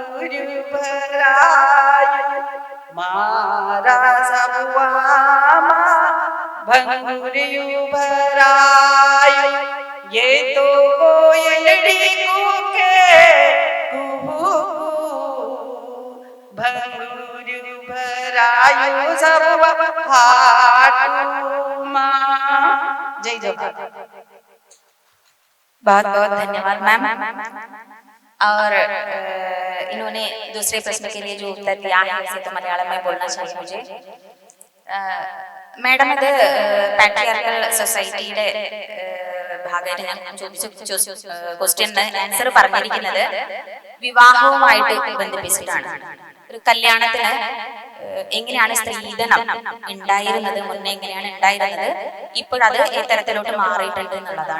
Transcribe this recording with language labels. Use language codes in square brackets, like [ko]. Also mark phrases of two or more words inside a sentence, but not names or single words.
[gu] ભરાયો મારા સબુઆ ભંગુરિયુ ભરાયો યે તો કોયલડી કૂકે કુહૂ ભંગુરિયુ ભરાયો સબુઆ હાટૂ માં। [hi] जय जवाहर। बहुत बहुत धन्यवाद मैम। और इन्होंने दूसरे प्रश्न के लिए जो उत्तर दिया है इसे तो मलयालम में बोलना चाहिए मुझे। [ml] മാഡം ഇത് [en] patriarchal society [ml] ഭാഗമായിട്ട് ഞാൻ ചോദിച്ച [en] question answer [ml] പറഞ്ഞിരിക്കുന്നത് വിവാഹവുമായിട്ട് ബന്ധിപ്പിച്ചിട്ടാണ്. ഒരു കല്യാണത്തിന് എങ്ങനെയാണ് സ്ത്രീധനം ഉണ്ടായിരുന്നത്, മുന്നേ എങ്ങനെയാണ് ഉണ്ടായിരുന്നത്, ഇപ്പോഴത് ഇത്തരത്തിലോട്ട് മാറിയിട്ടുണ്ട് എന്നുള്ളതാണ്.